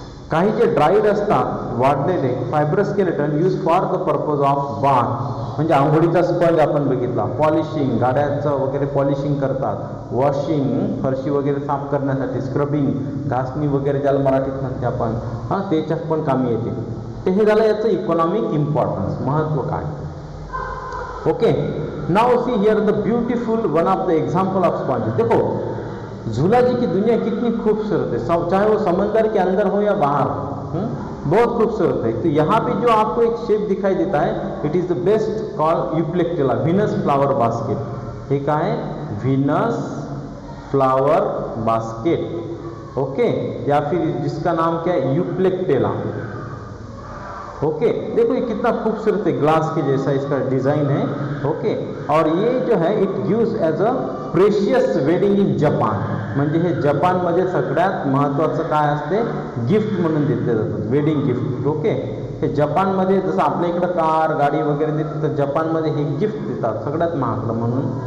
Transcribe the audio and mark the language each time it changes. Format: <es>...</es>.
<mr>काही जे ड्राईड असतात वाढलेले</mr> <en>fibrous skeleton use for the purpose of bath,</en> <mr>म्हणजे आंघोळीचा स्पंज आपण बघितला, पॉलिशिंग, गाड्याचं वगैरे पॉलिशिंग करतात, वॉशिंग, फरशी वगैरे साफ करण्यासाठी, स्क्रबिंग, घासणी वगैरे ज्याला मराठीत म्हणते आपण, त्याच्यात पण कामी येते. ते हे झालं याचं इकॉनॉमिक इम्पॉर्टन्स, महत्त्व काय.</mr> <en>Okay, now see here the beautiful one of the example of sponge.</en> <hi>देखो झूला जी की दुनिया कितनी खूबसूरत है, चाहे वो समंदर के अंदर हो या बाहर हो, बहुत खूबसूरत है. तो यहाँ पे जो आपको एक शेप दिखाई देता है,</hi> <en>it is the best call</en> <hi>Euplectella, Venus flower basket. हे काय है, व्हीनस फ्लावर बास्केट. ओके, या फिर जिसका नाम क्या है, यूप्लेक्टेला. ओके, देखो ये कितना खूबसूरत है, ग्लास के जैसा इसका डिजाइन है.</hi> <mr>ओके,</mr> <hi>और ये जो है</hi> <en>it use as a precious wedding in Japan,</en> <mr>म्हणजे हे जपानमध्ये सगळ्यात महत्त्वाचं काय असते, गिफ्ट म्हणून दिले जातात, वेडिंग गिफ्ट. ओके, हे जपानमध्ये जसं आपल्या इकडं कार गाडी वगैरे देते, तर जपानमध्ये हे गिफ्ट देतात सगळ्यात महागडं म्हणून.</mr>